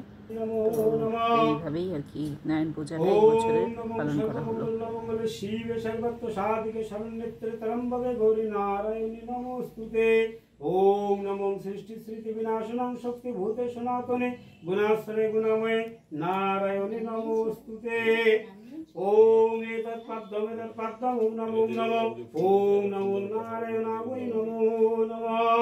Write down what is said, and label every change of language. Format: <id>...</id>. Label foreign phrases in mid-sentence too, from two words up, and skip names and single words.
<bn>তো এইভাবেই আর কি নারায়ণ পূজাটা এই বছরে পালন করা হলো।</bn> <sa>শিবে সর্বত্র সাধিকে শরণ্যেত্রে তরম্বকে গৌরী নারায়ণী নমস্তুতে। ওম নমো সৃষ্টি স্মৃতি বিনাশনং শক্তি ভূতে সনাতনে গুণাশ্রয়ে গুণময়ে নারায়ণী নমস্তুতে। ওম এতৎ পদ্মং ওম নমো নারায়ণায় নমো নমঃ।</sa>